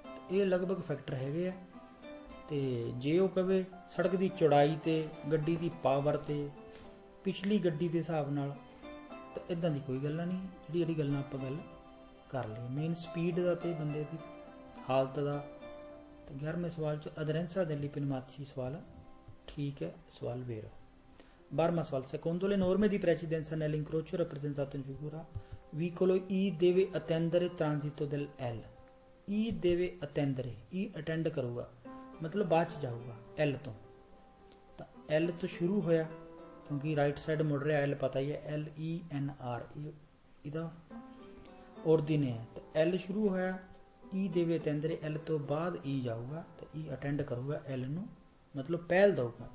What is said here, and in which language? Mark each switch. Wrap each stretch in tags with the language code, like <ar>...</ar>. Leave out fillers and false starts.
<pa>ਇਹ ਲਗਭਗ ਫੈਕਟਰ ਹੈਗੇ ਆ। ਤੇ ਜੇ ਉਹ ਕਵੇ ਸੜਕ ਦੀ ਚੌੜਾਈ ਤੇ ਗੱਡੀ ਦੀ ਪਾਵਰ ਤੇ ਪਿਛਲੀ ਗੱਡੀ ਦੇ ਹਿਸਾਬ ਨਾਲ, ਤਾਂ ਇਦਾਂ ਦੀ ਕੋਈ ਗੱਲ ਨਹੀਂ। ਜਿਹੜੀ ਗੱਲਾਂ ਆਪਾਂ ਗੱਲ ਕਰ ਲਈ, ਮੇਨ ਸਪੀਡ ਦਾ ਤੇ ਬੰਦੇ ਦੀ ਹਾਲਤ ਦਾ। ਤੇ 11ਵੇਂ ਸਵਾਲ 'ਚ</pa> <it>ਅਦਰੈਂਸਾ ਦੈਲੀ ਪਨਿਊਮਾਤੀ</it> <pa>ਸਵਾਲ ਠੀਕ ਹੈ, ਸਵਾਲ vero। 12ਵਾਂ ਸਵਾਲ,</pa> <it>secondo le norme di precedenza nell'incrocio rappresentato in figura, vicolo E deve attendere transito del L। E deve attendere,</it> <pa>E attend ਕਰੂਗਾ, ਮਤਲਬ ਬਾਅਦ 'ਚ ਜਾਊਗਾ L ਤੋਂ। ਤਾਂ L ਤੋਂ ਸ਼ੁਰੂ ਹੋਇਆ, ਕਿਉਂਕਿ ਰਾਈਟ ਸਾਈਡ ਮੁੜ ਰਿਹਾ, L ਪਤਾ ਹੀ ਹੈ, LENR ਇਹਦਾ ਔਰਦੀਨੇ ਹੈ। ਤਾਂ L ਸ਼ੁਰੂ ਹੋਇਆ, E ਦੇਵੇ attendere, L ਤੋਂ ਬਾਅਦ E ਜਾਊਗਾ, ਤਾਂ E ਅਟੈਂਡ ਕਰੂਗਾ L ਨੂੰ, ਮਤਲਬ ਪਹਿਲ ਦਊਗਾ।</pa>